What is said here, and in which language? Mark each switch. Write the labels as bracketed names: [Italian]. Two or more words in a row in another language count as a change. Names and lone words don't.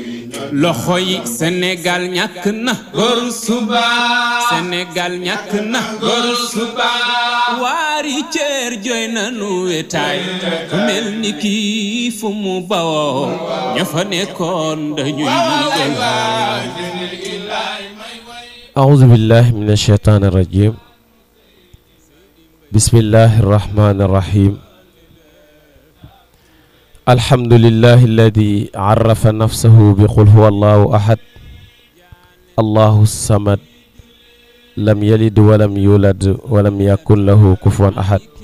[Wolof] loxo yi Sénégal ñàkk na góor suba Sénégal ñàkk na góor suba waari ceer jooy nanu wetaay ku mel ni kii fu mu bawoo ña fa nekkoon dañuy [Arabic] أعوذ بالله من الشيطان الرجيم بسم الله الرحمن الرحيم الحمد لله الذي عرف نفسه بقل هو الله أحد الله الصمد لم يلد ولم يولد ولم يكن له كفوا أحد